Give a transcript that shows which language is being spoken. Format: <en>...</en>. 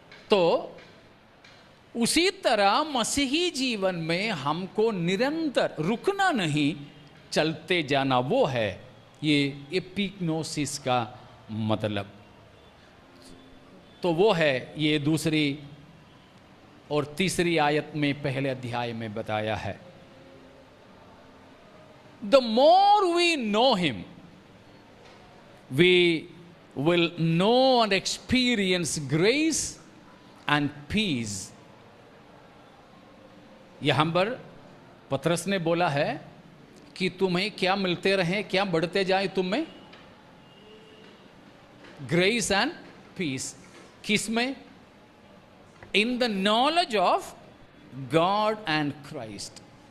<hi>तो उसी तरह मसीही जीवन में हमको निरंतर रुकना नहीं, चलते जाना, वो है ये एपिग्नोसिस का मतलब। तो वो है ये दूसरी और तीसरी आयत में पहले अध्याय में बताया है।</hi> <en>The more we know him, we will know and experience grace and peace।</en> <hi>यहां पर पतरस ने बोला है कि तुम्हें क्या मिलते रहे, क्या बढ़ते जाए तुम में?</hi> <en>Grace and peace.</en> <hi>किसमें?</hi> <en>In the knowledge of God and Christ.</en>